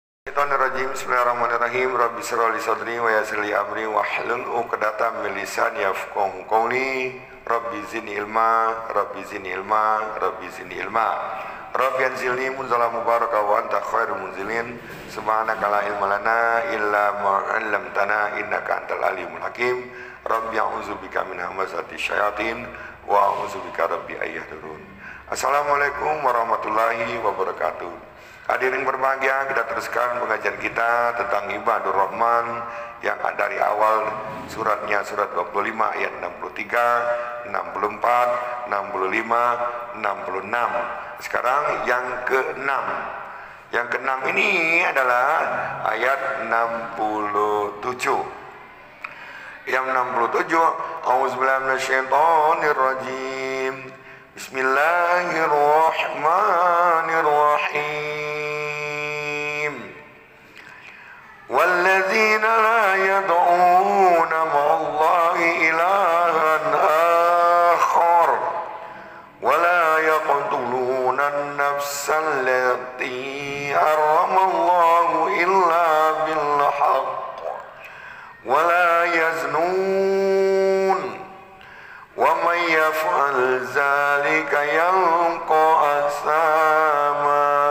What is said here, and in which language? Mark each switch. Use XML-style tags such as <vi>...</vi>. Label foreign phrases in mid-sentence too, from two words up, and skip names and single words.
<ar>بسم الله الرحمن الرحيم بسم الله الرحمن الرحيم رب اشرح لي صدري ويسر لي أمري واحلل عقدة من لساني يفقهوا قولي. رب زدني علما رب زدني علما رب زدني علما. رب أنزلني منزلا مباركا وأنت خير المنزلين. سبحانك لا علم لنا إلا ما علمتنا إنك أنت العليم الحكيم. رب أعوذ بك من همزات الشياطين وأعوذ بك رب أن يحضرون. السلام عليكم ورحمة الله وبركاته.</ar> <id>Hadirin berbahagia, kita teruskan pengajian kita tentang Ibadur Rahman yang dari awal suratnya surat 25 ayat 63, 64, 65, 66. Sekarang yang ke-6. Yang ke-6 ini adalah ayat 67.</id> <ar>Yang 67, أعوذ بالله من الشيطان الرجيم. بسم الله الرحمن الرحيم. والذين لا يدعون مع الله إلها آخر ولا يقتلون النفس التي حرم الله إلا بالحق ولا يزنون ومن يفعل ذلك يلق أثاما</ar>